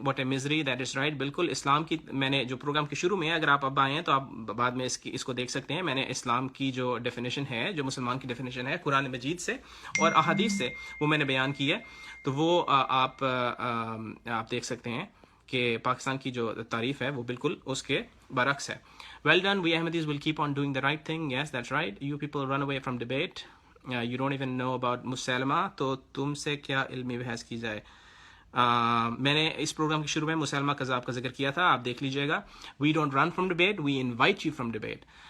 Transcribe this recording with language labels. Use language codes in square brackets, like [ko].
[en] What a misery, that is right. [ur] بالکل اسلام کی, میں نے جو پروگرام کے شروع میں, اگر آپ اب آئے ہیں تو آپ بعد میں اس کو دیکھ سکتے ہیں, میں نے اسلام کی جو ڈیفینیشن ہے, جو مسلمان کی ڈیفینیشن ہے قرآن مجید سے اور احادیث سے, وہ میں نے بیان کی ہے. تو وہ آپ دیکھ سکتے ہیں کہ پاکستان کی جو تعریف ہے وہ بالکل اس کے برعکس ہے. [en] Well done, we Ahmadis will keep on doing the right thing. Yes, that's right. You people run away from debate. You don't even know about [ur] مسلمہ, تو تم سے کیا علمی بحث کی جائے. میں نے اس پروگرام کے شروع میں مسلمہ کذاب کا ذکر کیا تھا, آپ دیکھ لیجئے گا. [en] We don't run from debate, we invite you from debate.